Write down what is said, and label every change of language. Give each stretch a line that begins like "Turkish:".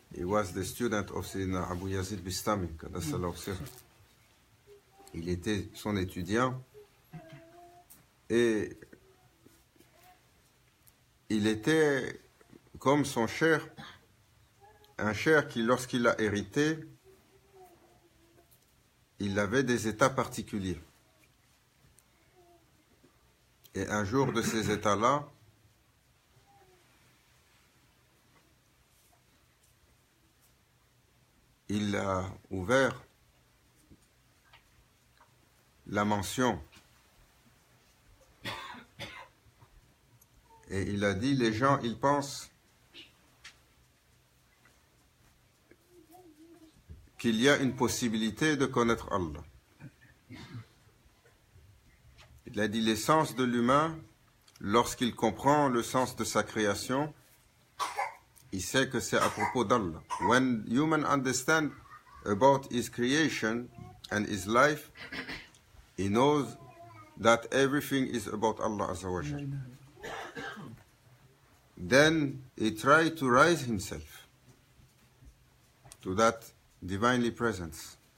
English: He was the student of Sayyidina Abu Yazid Bistami, Qaddasallahu sirr.
French: Il était son étudiant et il était comme son cher, un cher qui, lorsqu'il a hérité, il avait des états particuliers. Et un jour de ces états-là, il a ouvert la mention et il a dit, les gens, ils pensent qu'il y a une possibilité de connaître Allah. Il a dit, l'essence de l'humain, lorsqu'il comprend le sens de sa création, il sait que c'est à propos d'Allah.
English: When human understand about his creation and his life, he knows that everything is about Allah Azza wa Jal. Then he tries to rise himself to that divinely presence.